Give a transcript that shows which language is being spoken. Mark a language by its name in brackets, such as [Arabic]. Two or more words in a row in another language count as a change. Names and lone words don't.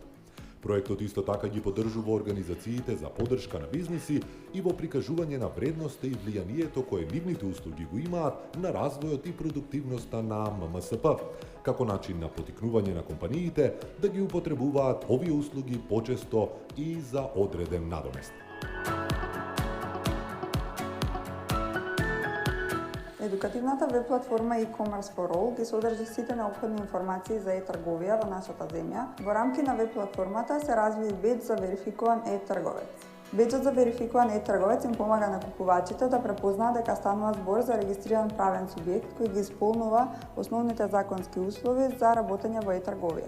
[Macedonian] Проектот исто така ги поддржува организациите за поддршка на бизниси и во прикажување на вредноста и влијанието кое нивните услуги го имаат на развојот и продуктивноста на ММСП, како начин на потикнување на компаниите да ги употребуваат овие услуги почесто и за одреден надомест. Едукативната веб-платформа [English] e-commerce for all [Macedonian] ги содржи сите неопходни информации за e-трговија во нашата земја. Во рамки на веб-платформата се разви беџ за верификуван e-трговец. Беџот за верификуван e-трговец им помага на купувачите да препознаат дека станува збор за регистриран правен субјект кој ги исполнува основните законски услови за работење во e-трговија.